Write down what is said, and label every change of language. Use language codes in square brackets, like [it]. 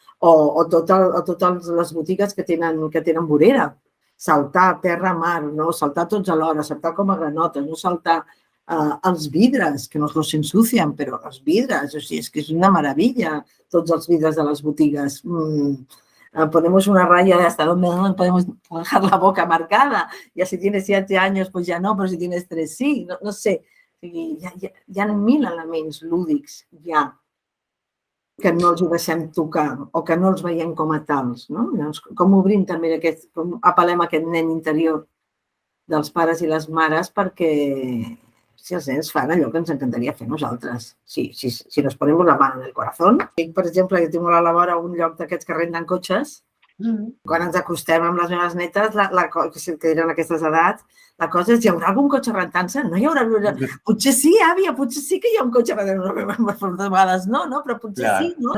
[ca] O totes les botigues que tenen vorera. Saltar terra, mar, no? Saltar tots alhora, saltar com a granotes, no saltar els vidres, que no s'ensucien, però els vidres, o sigui, és que és una meravella, tots els vidres de les botigues. [es] Ponemos una raya de hasta donde no podemos dejar la boca marcada. Ya si tienes 7 años, pues ya no, pero si tienes 3, sí. No sé. [ca] Hi ha 1000 elements lúdics ja que no els ho deixem tocar o que no els veiem com a tals. Com obrim també com apel·lem a aquest nen interior dels pares i les mares perquè si els nens fan allò que ens encantaria fer nosaltres. [es] Si nos ponemos la mano en el corazón. [ca] Per exemple, jo tinc a la vora un lloc d'aquests que renten cotxes. Quan ens acostem amb les meves netes, que eren aquestes edats, la cosa és, hi haurà algun cotxe rentant-se? No hi haurà... Potser sí, àvia, potser sí que hi ha un cotxe rentant-se. Per vegades no, però potser sí, no?